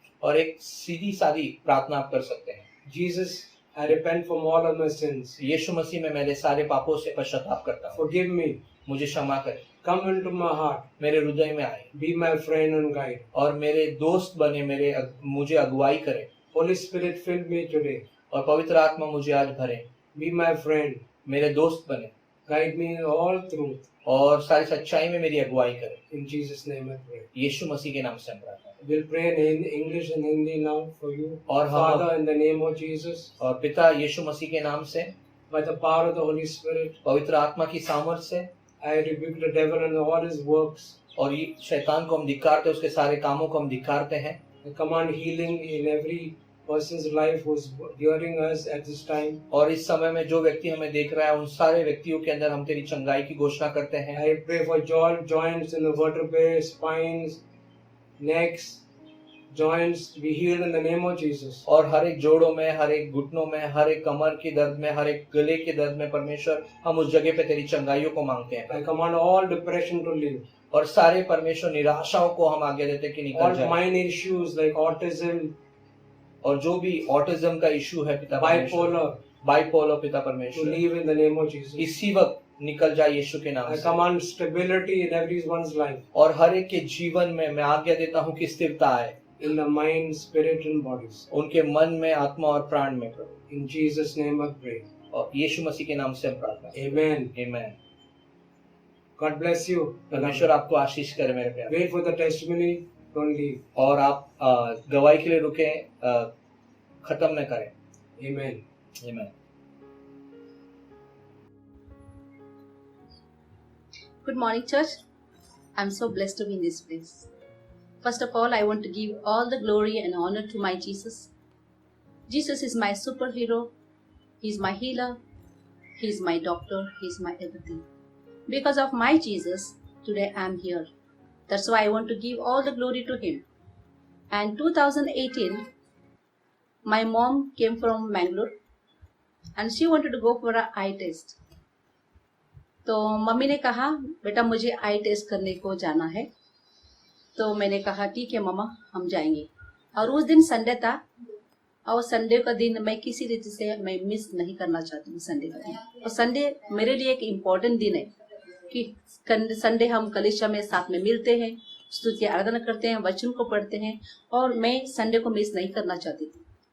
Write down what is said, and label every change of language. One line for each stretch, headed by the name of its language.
Hindi: और एक सीधी सादी प्रार्थना आप कर सकते हैं।
English: Jesus, I repent from all of my sins.
Hindi: यीशु मसीह में मेरे सारे पापों से पश्चाताप करता हूँ,
English: Forgive me.
Hindi: मुझे क्षमा करें,
English: Come into my heart.
Hindi: मेरे हृदय में आए
English: Be my friend and guide.
Hindi: और मेरे दोस्त बने, मुझे अगुवाई करें,
English: Holy Spirit, fill me today.
Hindi: और पवित्र आत्मा मुझे आज भरे,
English: Be my friend.
Hindi: मेरे दोस्त बने
English: Guide me in all truth.
Hindi: और सारी सच्चाई में मेरी अगुवाई करें।
English: In Jesus' name I pray.
Hindi: यीशु मसीह के नाम से हम प्रार्थना करते
English: We'll pray in English and Hindi now for you.
Hindi: और हम-
English: Father, in the name of Jesus,
Hindi: हैं। और पिता यीशु मसीह के नाम से,
English: by the power of the Holy Spirit,
Hindi: पवित्र आत्मा की सामर्थ से,
English: I rebuke the devil and all his works.
Hindi: और ये शैतान को हम धिक्कारते हैं, उसके सारे कामों को हम धिक्कारते हैं।
English: I command healing in every person's life who's hearing us at this time.
Hindi: और इस समय में जो व्यक्ति हमें देख रहा है उन सारे व्यक्तियों के अंदर हम तेरी चंगाई की घोषणा करते हैं।
English: I pray for joints in the vertebrae, spines, necks, joints be healed in the name of Jesus.
Hindi: और हर एक जोड़ों में, हर एक घुटनों में, हर एक कमर के दर्द में, हर एक गले के दर्द में परमेश्वर हम उस जगह पे तेरी चंगाइयों को मांगते हैं।
English: I command all depression to leave.
Hindi: और सारे परमेश्वर निराशाओं को हम आगे देते कि निकल
English: All
Hindi: जाए।
English: mind issues like autism,
Hindi: और जो भी ऑटिज्म का इशू है पिता परमेश्वर,
English: bipolar,
Hindi: बाइपोलर पिता
English: to
Hindi: परमेश्वर,
English: leave in the name of Jesus.
Hindi: इसी वक्त निकल जाए यीशु के नाम
English: I
Hindi: से।
English: command stability in everyone's life,
Hindi: और हर एक के जीवन में मैं आज्ञा देता हूँ कि स्थिरता आए
English: in the mind, spirit, and bodies.
Hindi: उनके मन में, आत्मा और प्राण में प्रभु।
English: In Jesus' name I pray.
Hindi: और यीशु मसीह के नाम से हम प्रार्थना करते
English: Amen.
Hindi: हैं। आमीन।
English: God bless you.
Hindi: परमेश्वर आपको आशीष करे मेरे प्यारे।
English: Wait for the testimony. Don't leave.
Hindi: और आप गवाही के लिए रुके, खत्म न करें।
English: Amen.
Hindi: आमीन।
English: Good morning, church. I'm so blessed to be in this place. First of all, I want to give all the glory and honor to my Jesus. Jesus is my superhero. He's my healer. He's my doctor. He's my everything. Because of my Jesus, today I'm here. That's why I want to give all the glory to Him. And 2018, my mom came from Mangalore and she wanted to go for an eye test.
Hindi: तो mummy ने कहा बेटा मुझे आई test करने को जाना है। तो मैंने कहा ठीक है मम्मा हम जाएंगे। और उस दिन संडे था और संडे का दिन मैं किसी रीति से मैं मिस नहीं करना चाहती हूँ संडे का दिन। और संडे मेरे लिए एक इम्पोर्टेंट दिन है कि संडे हम कलीसिया में साथ में मिलते हैं, स्तुति आराधना करते हैं, वचन को पढ़ते हैं और मैं संडे को मिस नहीं करना चाहती थी।